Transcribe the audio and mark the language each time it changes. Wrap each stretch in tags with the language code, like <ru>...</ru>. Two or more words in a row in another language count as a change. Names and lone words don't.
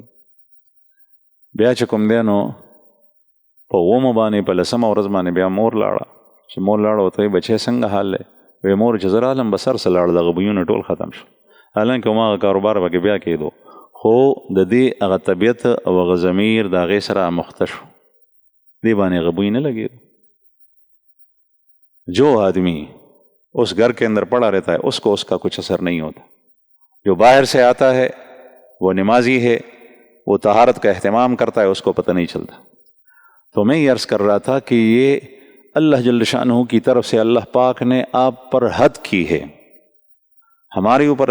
<ps>بیا چې کوم دی نو په اومه باندې په لسمه ورځ باندې بیا مور لاړه، چې مور لاړه ورته وایي بچی څنګه حال دی؟ وی مور چې زه رالم به سر څه لاړ، دغه بویونه ټول ختم شو. حالانکه هماغه کاروبار پکې بیا کېدو، خو د دې هغه طبیعت او هغه ضمیر د هغې سره آموخته شو، دې باندې هغه بوی نه لګېدو.</ps> <ur>جو آدمی اس گھر کے اندر پڑا رہتا ہے اس کو اس کا کچھ اثر نہیں ہوتا. جو باہر سے آتا ہے وہ نمازی ہے، وہ طہارت کا اہتمام کرتا ہے، اس کو پتہ نہیں چلتا۔ تو میں یہ عرض کر رہا تھا کہ یہ اللہ جل شانہ کی طرف سے اللہ پاک نے آپ پر حد کی ہے، ہمارے اوپر</ur>